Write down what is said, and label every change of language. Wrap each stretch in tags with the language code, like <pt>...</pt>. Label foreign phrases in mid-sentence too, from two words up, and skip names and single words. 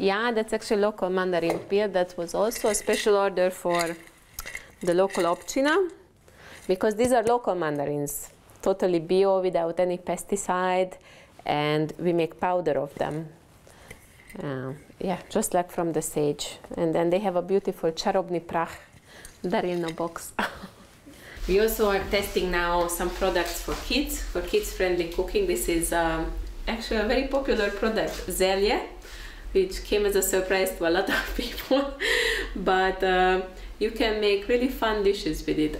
<en>Yeah, that's actually local mandarin peel. That was also a special order for the local općina, because these are local mandarins, totally bio, without any pesticide, and we make powder of them. Yeah, just like from the sage. And then they have a beautiful</en> <hr>čarobni prah, darilno</hr> <en>box. We also are testing now some products for kids-friendly cooking. This is actually a very popular product, zelje, which came as a surprise to a lot of people. But you can make really fun dishes with it.</en>